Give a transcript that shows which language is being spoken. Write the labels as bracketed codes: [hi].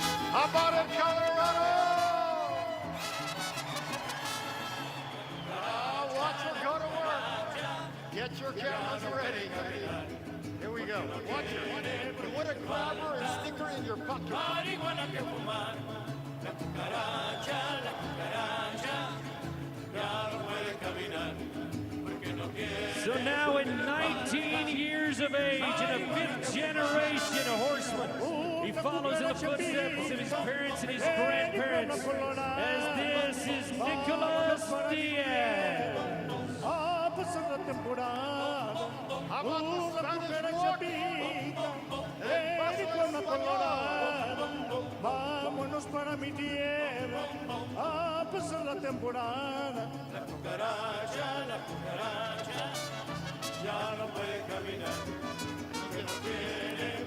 [en] How about in Colorado? Watch her go to work. Get your cameras ready. Here we go. Watch her. And what a grabber and sticker in your pocket. [es] Marihuana que fumar, la cucaracha, ya no puede caminar, porque no quiere. [en] So now at 19 years of age and a fifth generation horseman, he follows in the footsteps of his parents and his grandparents, as this is Nicolas Diaz. [es] A pasar la temporada, una cucaracha pinta, Marihuana colorada, vámonos para mi tierra, a pasar la temporada. La cucaracha, ya no puede caminar, porque no quiere.